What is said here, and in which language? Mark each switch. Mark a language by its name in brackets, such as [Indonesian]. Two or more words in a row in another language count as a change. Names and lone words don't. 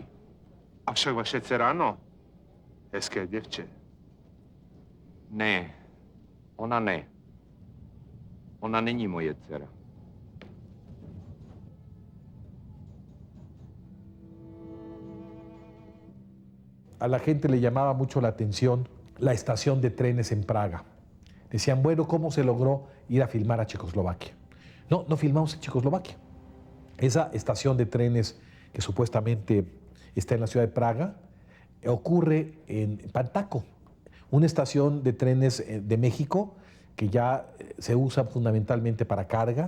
[Czech] Avšak vaše dcera ano. Hezké děvče. Ne, ona ne. Ona není moje dcera. [Spanish] A la gente le llamaba mucho la atención la estación de trenes en Praga. Decían, bueno, ¿cómo se logró ir a filmar a Checoslovaquia? No filmamos en Checoslovaquia. Esa estación de trenes que supuestamente está en la ciudad de Praga ocurre en Pantaco, una estación de trenes de México que ya se usa fundamentalmente para carga.